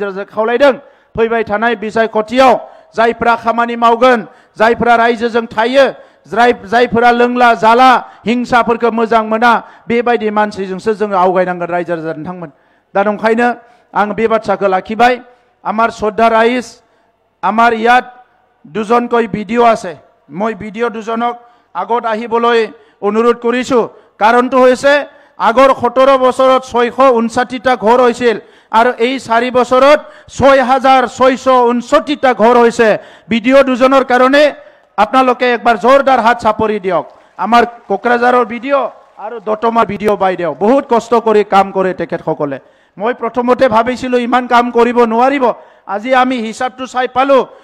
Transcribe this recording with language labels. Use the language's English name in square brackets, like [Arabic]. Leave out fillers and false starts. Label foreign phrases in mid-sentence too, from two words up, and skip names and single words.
[Bodo] राजाखौ खावलायदों फैबाय थानाय बिसायख'थियाव जायफ्रा खामानि मावगोन जायफ्रा रायजोजों थायो जायफोरा लोंला जाला हिंसाफोरखौ मोजां मोना बेबायदि मानसिजोंसो जोङो आवगायनांगोन रायजो राजा नोंथांमोन दा नंखायनो आं बे बाथ्राखौ लाखिबाय [Assamese] আমার শ্রদ্ধা রাইজ আমার ইয়াত দুজনকৈ ভিডিঅ' আছে মই ভিডিঅ' দুজনক আগত আহিবলৈ অনুৰোধ কৰিছোঁ কাৰণটো হৈছে আগৰ 17 বছৰত 659টা ঘৰ হৈছিল আৰু এই 4 বছৰত 6669টা ঘৰ হৈছে ভিডিঅ' দুজনৰ কাৰণে আপোনালোকে একবাৰ জোৰদাৰ হাত চাপৰি দিয়ক আমাৰ কোকৰাঝাৰৰ ভিডিঅ' আৰু দতমাৰ ভিডিঅ' বাইদেউ বহুত কষ্ট কৰি কাম কৰে তেখেতসকলে মই প্ৰথমতে ভাবিছিলোঁ ইমান কাম কৰিব নোৱাৰিব আজি আমি হিচাপটো চাই পালো